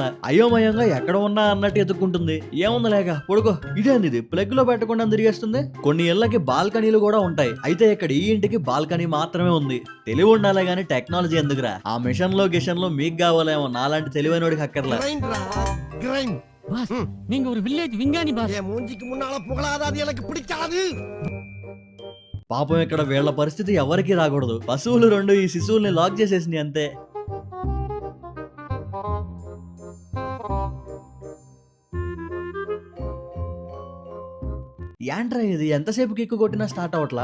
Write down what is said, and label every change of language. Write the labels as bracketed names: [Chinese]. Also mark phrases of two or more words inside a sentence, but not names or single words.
[Telugu] అయోమయంగా ఎక్కడ ఉన్నా అన్నట్టు ఎత్తుక్కుంటుంది. ఏముంది లేక పడుకో. ఇదేంది ప్లగ్ లో పెట్టకుండా తిరిగేస్తుంది. కొన్ని ఇళ్లకి బాల్కనీలు కూడా ఉంటాయి. అయితే ఇక్కడ ఈ ఇంటికి బాల్కనీ మాత్రమే ఉంది. తెలివి ఉండాలే గానీ టెక్నాలజీ ఎందుకురా. ఆ మిషన్ లో మీకు కావాలేమో, నాలాంటి తెలివైనోడికి అక్కర్లా. [Tamil] நீங்க ஒரு வில்லேஜ் விஞ்ஞானி பாஸ். மூஞ்சிக்கு முன்னால புகழாத, அது எனக்கு பிடிக்காது. [Telugu] పాపం ఇక్కడ వీళ్ళ పరిస్థితి ఎవరికి రాకూడదు. పశువులు 2 ఈ శిశువుల్ని లాక్ చేసేసింది అంతే. ఏంట్రా ఇది ఎంతసేపు కిక్కు కొట్టినా స్టార్ట్ అవట్లా.